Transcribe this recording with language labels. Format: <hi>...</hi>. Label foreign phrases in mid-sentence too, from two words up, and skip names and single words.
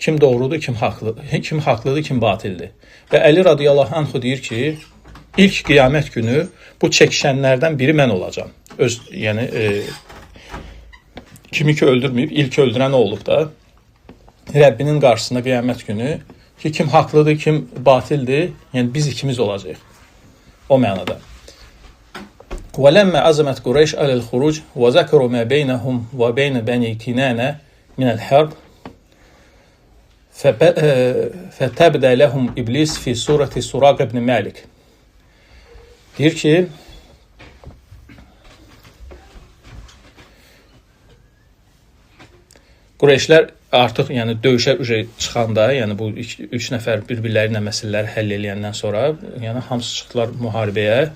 <az>kim doğrudur, kim haqlıdır, kim batildir. Və Əli</az> <ar>رضي الله عنه</ar> <az>deyir ki, ilk qiyamət günü bu çəkişənlərdən biri mən olacam. Yəni kimi ki öldürməyib, ilk öldürən o olub da. Rəbbinin qarşısında qiyamət günü ki, kim haqlıdır, kim batildir, yəni biz ikimiz olacağıq. O mənada.</az> <ar>وَلَمَّا عَزَمَتْ قُرَيْشْ عَلَى الْخُرُوجِ وَذَكَرُوا مَا بَيْنَهُمْ وَبَيْنَ بَنِي كِنَانَةَ مِنَ الْحَرْبِ فَتَبْدَى لَهُمْ إِبْلِيسُ فِي سُورَةِ سُرَاقَ بْنِ مَالِكٍ.</ar> <az>Deyir ki, Qureyşlər artıq yəni döyüşə çıxanda, yəni bu üç nəfər bir-birləri ilə məsələləri həll eləyəndən sonra, yəni hamısı çıxdılar müharibəyə.</az>